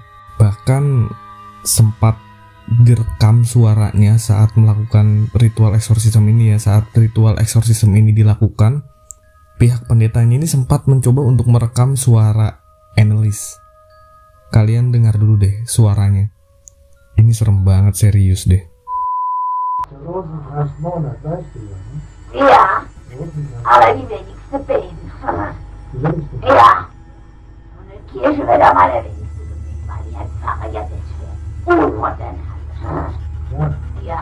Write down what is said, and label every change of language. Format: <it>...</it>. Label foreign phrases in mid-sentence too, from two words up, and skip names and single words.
<id>Bahkan sempat direkam suaranya saat melakukan ritual eksorsisme ini ya. Saat ritual eksorsisme ini dilakukan, pihak pendetanya ini sempat mencoba untuk merekam suara Anneliese. Kalian dengar dulu deh suaranya. Ini serem banget, serius deh.</id> <de>Ja, aber die wenigste beten. Ja, und eine Kirche wird am allerwenigsten gebeten, weil die Herr Pfarrer ja das für unmodern hat. Ja.</de>